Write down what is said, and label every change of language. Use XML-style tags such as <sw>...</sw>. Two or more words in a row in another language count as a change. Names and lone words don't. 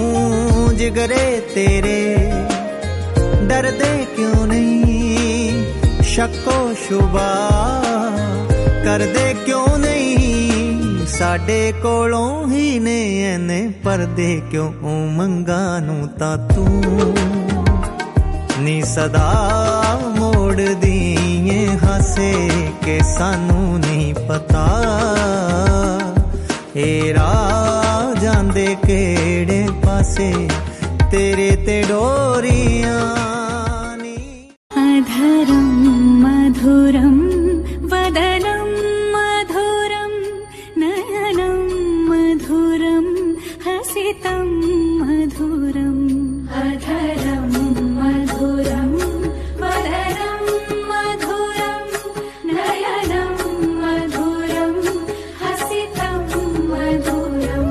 <pa>ਜਿਗਰੇ ਤੇਰੇ ਡਰਦੇ ਕਿਉਂ ਨਹੀਂ ਸ਼ੱਕੋ ਸ਼ੁਬਾ ਕਰਦੇ ਕਿਉਂ ਨਹੀਂ ਸਾਡੇ ਕੋਲੋਂ ਹੀ ਨੇ ਏਨੇ ਪਰਦੇ ਕਿਉਂ ਮੰਗਾਂ ਨੂੰ ਤਾਂ ਤੂੰ ਨੀ ਸਦਾ ਮੋੜ ਦਿਏ ਹਾਸੇ ਕੇ ਸਾਨੂੰ ਨਹੀਂ ਪਤਾ। ਏ ਰਾਹ ਜਾਂਦੇ ਕਿਹੜੇ ਪਾਸੇ ਤੇਰੇ ਤੇ ਡੋਰੀਆਂ।</pa> <sa>अधरं मधुरं वदनं मधुरं नयनं मधुरं हसितं मधुरम्। अधरं मधुरं वदनं मधुरं नयनं मधुरं हसितं मधुरम्।</sa>